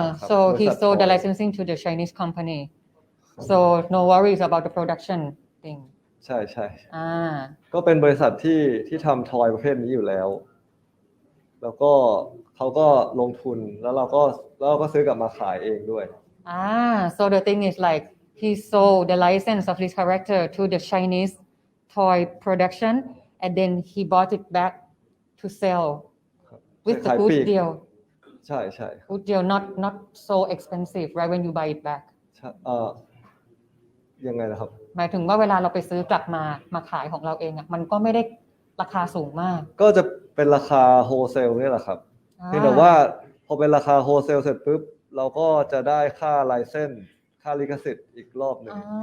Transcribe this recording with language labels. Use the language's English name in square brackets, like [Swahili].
[English] so he sold the licensing to the Chinese company so no worries about the production thing [Thai] ใช่ก็เป็นบริษัทที่ทำทอยประเภทนี้อยู่แล้วแล้วก็เขาก็ลงทุนแล้วเราก็ซื้อกลับมาขายเองด้วย [English] so the thing is like he sold the license of this character to the Chinese toy production and then he bought it back to sell with the good deal [Thai] ใช่ [English] good deal not so expensive right when you buy it back [Thai] ยังไงนะครับ หมายถึงว่าเวลาเราไปซื้อกลับมาขายของเราเองมันก็ไม่ได้ราคาสูงมาก ก็จะเป็นราคาโฮเซลนี่แหละครับเพียงแต่ว่าพอเป็นราคาโฮเซลเสร็จปุ๊บเราก็จะได้ค่าไลเซนส์ค่าลิขสิทธิ์อีกรอบนึง